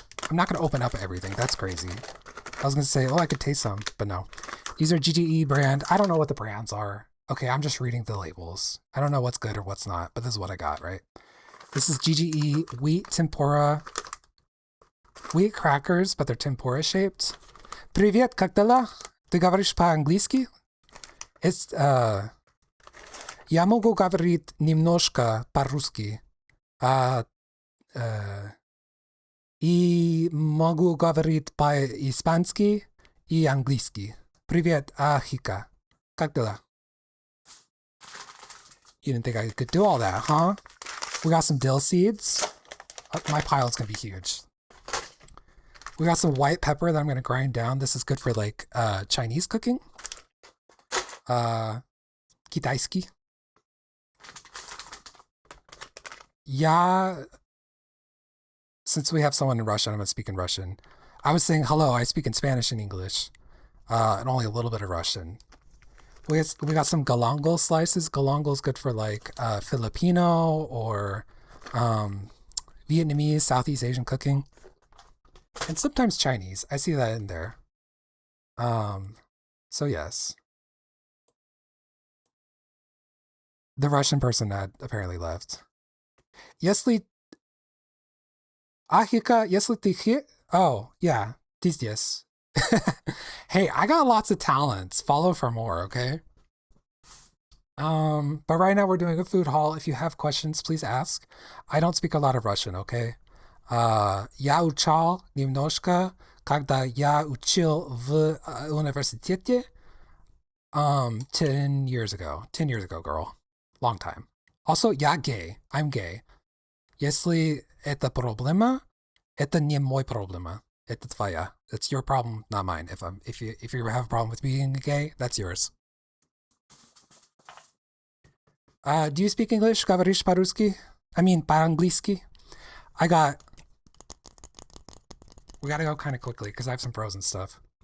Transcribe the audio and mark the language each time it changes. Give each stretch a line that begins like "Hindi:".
English: I'm not going to open up everything. That's crazy. I was going to say, oh, I could taste some, but no. These are GGE brand. I don't know what the brands are. Okay, I'm just reading the labels. I don't know what's good or what's not, but this is what I got, right? This is GGE wheat tempura. Wheat crackers, but they're tempura shaped.
Russian: Привет, как дела? Ты говоришь по-английски? Я могу говорить немножко по-русски. И могу говорить по-испански и английски. Привет, Ахика. Как дела?
English: You didn't think I could do all that, huh? We got some dill seeds. My pile's gonna be huge. We got some white pepper that I'm gonna grind down. This is good for like Chinese cooking.
Russian: Китайский.
English: Yeah. Since we have someone in Russian, I'm gonna speak in Russian. I was saying hello. I speak in Spanish and English, and only a little bit of Russian. We got some galangal slices. Galangal is good for like Filipino or Vietnamese, Southeast Asian cooking, and sometimes Chinese. I see that in there. So yes, the Russian person had apparently left.
Russian: Если Ahika, если ты
English: here? Oh yeah, these yes. Hey, I got lots of talents. Follow for more, okay? But right now we're doing a food haul. If you have questions, please ask. I don't speak a lot of Russian, okay?
Russian: Я учал немножко, когда я учил в университете.
English: 10 years ago. 10 years ago, girl. Long time. Also,
Russian: я
English: gay. I'm gay.
Russian: Если это проблема, это не мой проблема. Это твоя.
English: It's your problem, not mine. If you have a problem with being gay, that's yours. Do you speak English?
Russian: Говоришь по-русски?
English: I mean,
Russian: по-английски?
English: We gotta go kind of quickly because I have some frozen stuff.